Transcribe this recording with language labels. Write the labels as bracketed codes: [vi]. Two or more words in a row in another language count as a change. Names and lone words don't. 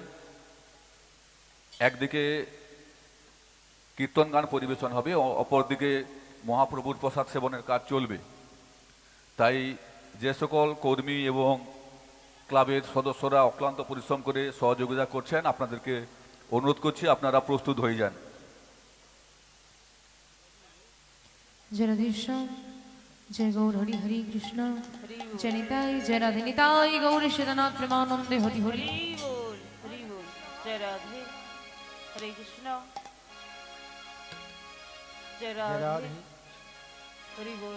[bn] একদিকে কীর্তন গান পরিবেশন হবে, অপরদিকে মহাপ্রভুর প্রসাদ সেবনের কাজ চলবে। তাই যে সকল কর্মী এবং ক্লাবের সদস্যরা অক্লান্ত পরিশ্রম করে সহযোগিতা করছেন, আপনাদেরকে অনুরোধ করছি আপনারা প্রস্তুত হয়ে যান। [hi] जय राधेश्याम, जय गौर हरि हरि कृष्ण, जय निताई, जय राधे निताई, गौर श्रीनाथ प्रेमानंदे हरि हरि। हरि बोल, जय राधे, हरे कृष्ण, जय राधे, हरि बोल,